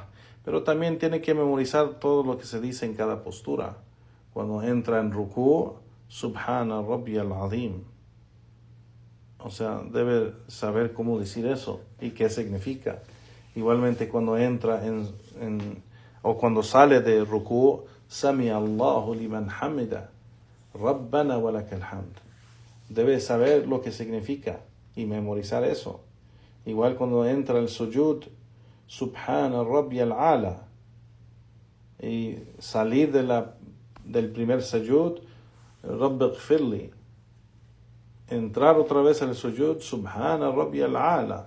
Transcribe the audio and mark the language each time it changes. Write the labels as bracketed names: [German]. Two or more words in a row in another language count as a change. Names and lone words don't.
[Spanish] Pero también tiene que memorizar todo lo que se dice en cada postura. Cuando entra en rukú, [Arabic] سبحان ربي العظيم. [Spanish] O sea, debe saber cómo decir eso y qué significa. Igualmente cuando entra o cuando sale de rukú, [Arabic] سمع الله لمن حمده، ربنا ولك الحمد. [Spanish] Debe saber lo que significa y memorizar eso. Igual cuando entra el sujud, [Arabic] سبحان ربي الأعلى, [Spanish] y salir del primer sujud, [Arabic] رب اغفر لي. [Spanish] Entrar otra vez al sujud, [Arabic] سبحان ربي الأعلى.